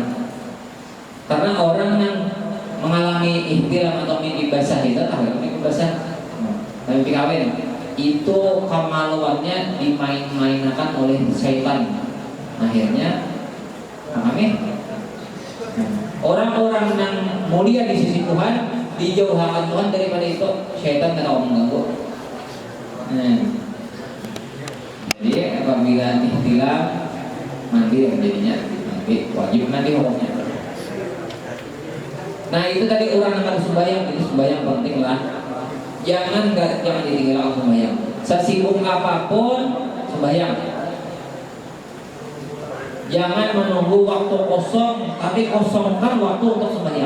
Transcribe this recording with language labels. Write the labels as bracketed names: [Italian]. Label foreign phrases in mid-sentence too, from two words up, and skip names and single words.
[Indonesian] Karena orang yang mengalami ihtilam atau mimpi basah itu, mimpi basah, mimpi kawin, itu kemaluannya dimain-mainkan oleh syaitan. Akhirnya, orang-orang yang mulia di sisi Tuhan dijauhkan Tuhan daripada itu, syaitan tidak mau mengganggu. Jadi apabila ihtilam mandi jadinya mandi wajib mandi hukumnya. Nah itu tadi orang akan sembahyang, jadi sembahyang penting lah. Jangan ditinggalkan sembahyang. Sesibuk apapun sembahyang. Jangan menunggu waktu kosong, tapi kosongkan waktu untuk sembahyang.